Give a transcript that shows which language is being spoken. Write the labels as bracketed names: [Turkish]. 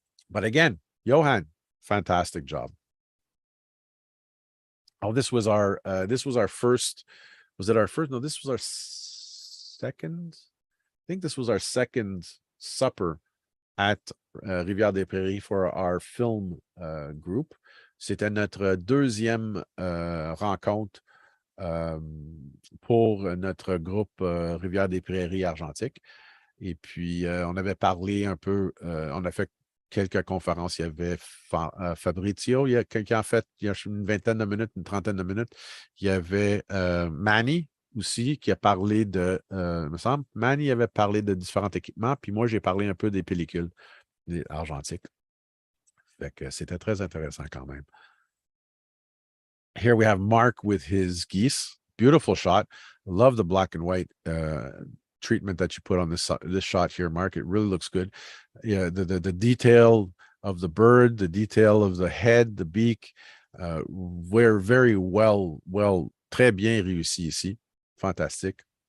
[English] But again, Johan, fantastic job. Oh, this was our first, was it our first? No, this was our second. I think this was our second supper at Rivière-des-Prairies for our film group. [French] C'était notre deuxième rencontre pour notre groupe Rivière-des-Prairies Argentique. Et puis, on avait parlé un peu, on a fait quelques conférences. Il y avait Fabrizio, il y a quelqu'un en fait, il y a une vingtaine de minutes, une trentaine de minutes. Il y avait Manny aussi qui a parlé de, me semble, Manny avait parlé de différents équipements, puis moi, j'ai parlé un peu des pellicules argentiques. Fait que c'était très intéressant quand même. [English] Here we have Mark with his geese. Beautiful shot. Love the black and white treatment that you put on this shot here, Mark. It really looks good. Yeah, the detail of the bird, the detail of the head, the beak, were very well, [French] très bien réussi ici. [English] Fantastic.